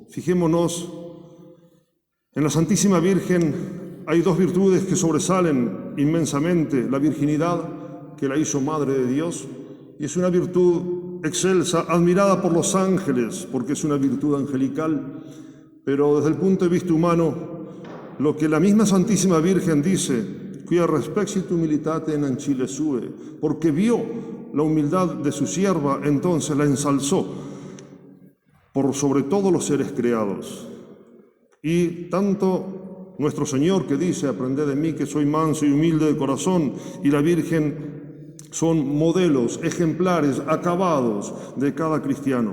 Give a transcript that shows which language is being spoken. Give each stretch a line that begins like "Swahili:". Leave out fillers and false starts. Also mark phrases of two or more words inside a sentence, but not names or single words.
Spanish: Fijémonos, en la Santísima Virgen hay dos virtudes que sobresalen inmensamente: la virginidad, que la hizo Madre de Dios, y es una virtud excelsa, admirada por los ángeles, porque es una virtud angelical, pero desde el punto de vista humano, lo que la misma Santísima Virgen dice,
Latin: quia respexit humilitate in ancille sue,
Spanish: porque vio la humildad de su sierva, entonces la ensalzó por sobre todos los seres creados. Y tanto nuestro Señor, que dice, aprended de mí que soy manso y humilde de corazón, y la Virgen son modelos, ejemplares, acabados de cada cristiano.